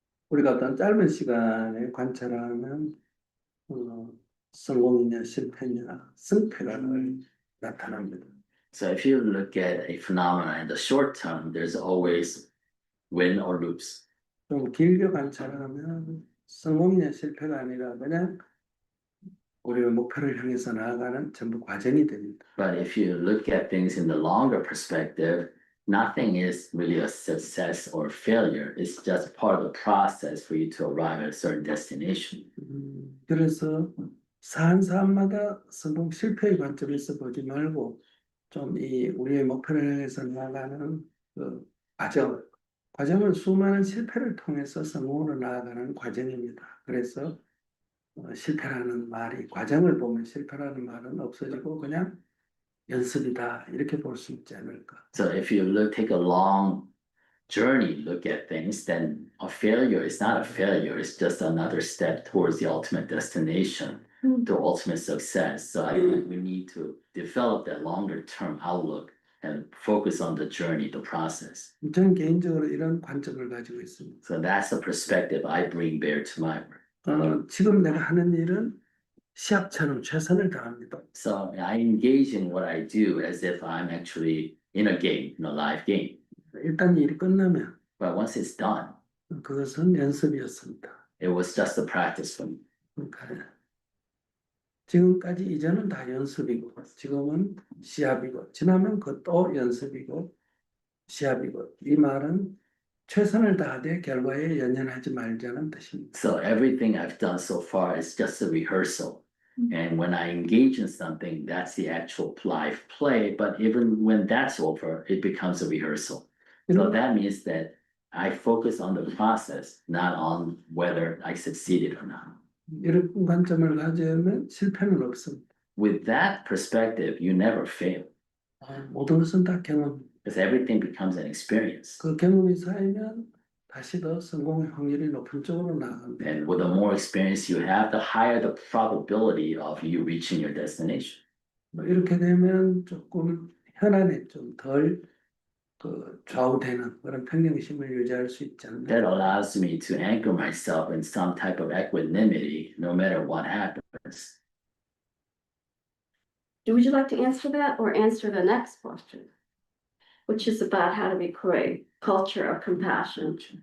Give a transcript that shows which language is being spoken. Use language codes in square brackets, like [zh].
[ko] 우리가 어떤 짧은 시간에 관찰하면 성공이냐 실패냐 승패가 나타납니다. [en] So if you look at a phenomenon in the short term, there's always win or lose. [ko] 좀 길게 관찰하면 성공이냐 실패가 아니라 그냥 우리의 목표를 향해서 나아가는 전부 과정이 됩니다. [en] But if you look at things in the longer perspective, nothing is really a success or failure. It's just part of the process for you to arrive at a certain destination. [ko] 그래서 사안마다 성공 실패의 관점에서 보지 말고 좀 이 우리의 목표를 향해서 나아가는 그 과정은 수많은 실패를 통해서 성공으로 나아가는 과정입니다. 그래서 실패라는 말이 과정을 보면 실패라는 말은 없어지고 그냥 연습이다 이렇게 볼 수 있지 않을까. [en] So if you take a long journey, look at things, then a failure is not a failure. It's just another step towards the ultimate destination, the ultimate success. So I think we need to develop that longer term outlook and focus on the journey, the process. [ko] 저는 개인적으로 이런 관점을 가지고 있습니다. [en] So that's the perspective I bring bear to my work. [ko] 지금 내가 하는 일은 시합처럼 최선을 다합니다. [en] So I engage in what I do as if I'm actually in a game, in a live game. [ko] 일단 일이 끝나면 [en] But once it's done, [ko] 그것은 연습이었습니다. [en] it was just a practice for me. [ko] 그러니까 지금까지 이전은 다 연습이고 지금은 시합이고 지나면 그것도 연습이고 시합이고 이 말은 최선을 다하되 결과에 연연하지 말자는 뜻입니다. [en] So everything I've done so far is just a rehearsal. And when I engage in something, that's the actual live play. But even when that's over, it becomes a rehearsal. So that means that I focus on the process, not on whether I succeeded or not. [ko] 이런 관점을 가지면 실패는 없습니다. [en] With that perspective, you never fail [ko] 모든 것은 다 경험입니다. [en] because everything becomes an experience. [ko] 그 경험이 쌓이면 다시 더 성공의 확률이 높은 쪽으로 나갑니다. [en] And with the more experience you have, the higher the probability of you reaching your destination. [ko] 이렇게 되면 조금 현안에 좀 덜 좌우되는 그런 평정심을 유지할 수 있지 않나. [en] That allows me to anchor myself in some type of equanimity, no matter what happens. Would you like to answer that or answer the next question? Which is about how do we create culture of compassion?